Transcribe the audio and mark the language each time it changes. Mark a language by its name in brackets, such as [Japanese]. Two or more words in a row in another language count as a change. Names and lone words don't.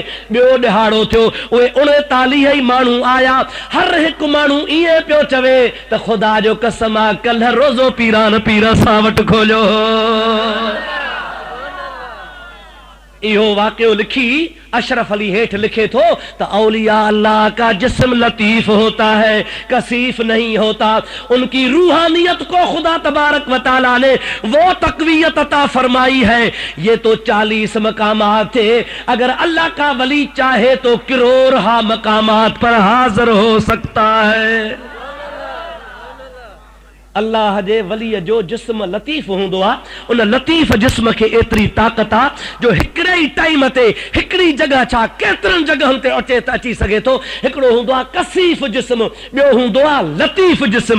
[Sindhi] ॿियो ॾिहाड़ो थियो, उहे 39 ई माण्हू आया। हर हिकु माण्हू ईअं पियो चवे त ख़ुदा जो कसम आहे कल्ह रोज़ो पीरान पीर सां वटि खोलियो। इहो वाक़ियो लिखी अशरफ अली हेठ लिखे थो त [Urdu] اولیاء اللہ کا جسم لطیف ہوتا ہے، کثیف نہیں ہوتا. ان کی روحانیت کو خدا تبارک و تعالیٰ نے وہ تقویت عطا فرمائی ہے. یہ تو 40 مقامات تھے، اگر اللہ کا ولی چاہے تو کروڑہا مقامات پر حاضر ہو سکتا ہے. [Sindhi] अल्लाह जे वलीअ जो जिस्म लतीफ़ हूंदो आहे, उन लतीफ़ जिस्म खे एतिरी ताक़त आहे जो हिकिड़े ई टाइम ते हिकिड़ी जगह छा केतिरनि जगहनि ते अची सघे थो। हिकिड़ो हूंदो आहे कसीफ़ जिस्म, ॿियो हूंदो आहे लतीफ़ जिस्म।